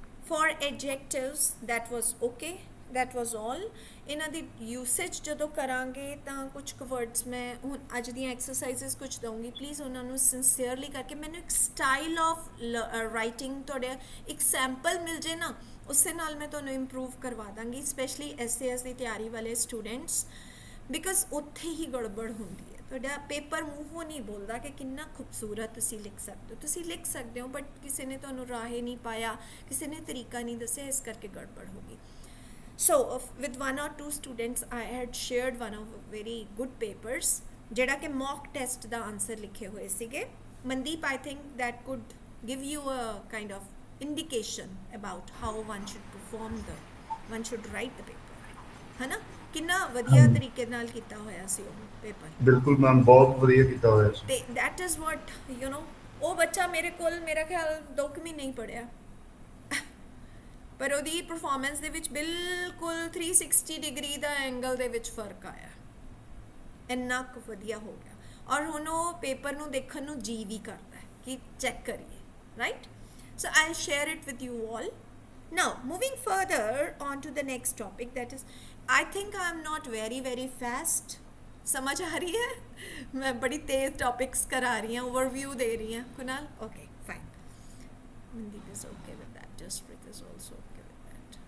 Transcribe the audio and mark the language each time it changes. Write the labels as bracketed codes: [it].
[en] For adjectives, that was okay. That was all. [pa] ਇਹਨਾਂ ਦੀ usage ਜਦੋਂ ਕਰਾਂਗੇ ਤਾਂ ਕੁਝ ਕੁ ਵਰਡਸ ਮੈਂ ਹੁਣ ਅੱਜ ਦੀਆਂ ਐਕਸਰਸਾਈਜ਼ਸ ਕੁਝ ਦਊਂਗੀ, ਪਲੀਜ਼ ਉਹਨਾਂ ਨੂੰ ਸਿੰਸੀਅਰਲੀ ਕਰਕੇ ਮੈਨੂੰ ਇੱਕ ਸਟਾਈਲ ਆਫ ਰਾਈਟਿੰਗ ਤੁਹਾਡੇ ਇੱਕ ਸੈਂਪਲ ਮਿਲ ਜੇ ਨਾ, ਉਸੇ ਨਾਲ ਮੈਂ ਤੁਹਾਨੂੰ ਇੰਪਰੂਵ ਕਰਵਾ ਦਾਂਗੀ, ਸਪੈਸ਼ਲੀ ਐਸਏਐਸ ਦੀ ਤਿਆਰੀ ਵਾਲੇ ਸਟੂਡੈਂਟਸ, ਬਿਕਾਜ਼ ਉੱਥੇ ਹੀ ਗੜਬੜ ਹੁੰਦੀ ਹੈ। ਤੁਹਾਡਾ ਪੇਪਰ ਮੂੰਹੋਂ ਨਹੀਂ ਬੋਲਦਾ ਕਿ ਕਿੰਨਾ ਖੂਬਸੂਰਤ ਤੁਸੀਂ ਲਿਖ ਸਕਦੇ ਹੋ, ਤੁਸੀਂ ਲਿਖ ਸਕਦੇ ਹੋ, ਬਟ ਕਿਸੇ ਨੇ ਤੁਹਾਨੂੰ ਰਾਹੇ ਨਹੀਂ ਪਾਇਆ, ਕਿਸੇ ਨੇ ਤਰੀਕਾ ਨਹੀਂ ਦੱਸਿਆ, ਇਸ ਕਰਕੇ ਗੜਬੜ ਹੋ ਗਈ। [en] So with 1 or 2 students I had shared one of very good papers [pa] ਜਿਹੜਾ ਕਿ mock test ਦਾ answer ਲਿਖੇ ਹੋਏ ਸੀਗੇ। [en] Mandeep, I think that could give you a kind of indication about how one should perform one should write the paper, [pa] ਹੈ ਨਾ? ਕਿੰਨਾ ਵਧੀਆ ਤਰੀਕੇ ਨਾਲ ਕੀਤਾ ਹੋਇਆ ਸੀ ਉਹ ਪੇਪਰ। ਬਿਲਕੁਲ ਮੈਮ, ਬਹੁਤ ਵਧੀਆ ਕੀਤਾ ਹੋਇਆ ਸੀ। ਤੇ [en] that is what you know, [pa] ਉਹ ਬੱਚਾ ਮੇਰੇ ਕੋਲ ਮੇਰਾ ਖਿਆਲ 2 ਮਹੀਨੇ ਹੀ ਪੜਿਆ, ਪਰ ਉਹਦੀ ਪਰਫਾਰਮੈਂਸ ਦੇ ਵਿੱਚ ਬਿਲਕੁਲ 360 ਡਿਗਰੀ ਦਾ ਐਂਗਲ ਦੇ ਵਿੱਚ ਫਰਕ ਆਇਆ, ਇੰਨਾ ਕੁ ਵਧੀਆ ਹੋ ਗਿਆ, ਔਰ ਹੁਣ ਉਹ ਪੇਪਰ ਨੂੰ ਦੇਖਣ ਨੂੰ ਜੀ ਵੀ ਕਰਦਾ ਹੈ ਕਿ ਚੈੱਕ ਕਰੀਏ, right? [en] So I share it with you all. Now moving further on to the next topic, that is, I think I am not very fast. [pa] ਸਮਝ ਆ ਰਹੀ ਹੈ? ਮੈਂ ਬੜੀ ਤੇਜ਼ ਟੌਪਿਕਸ ਕਰਾ ਰਹੀ ਹਾਂ, ਓਵਰਵਿਊ ਦੇ ਰਹੀ ਹਾਂ। [en] Kunal, okay fine. Mandeep is okay with that. Jaspreet is also okay with that.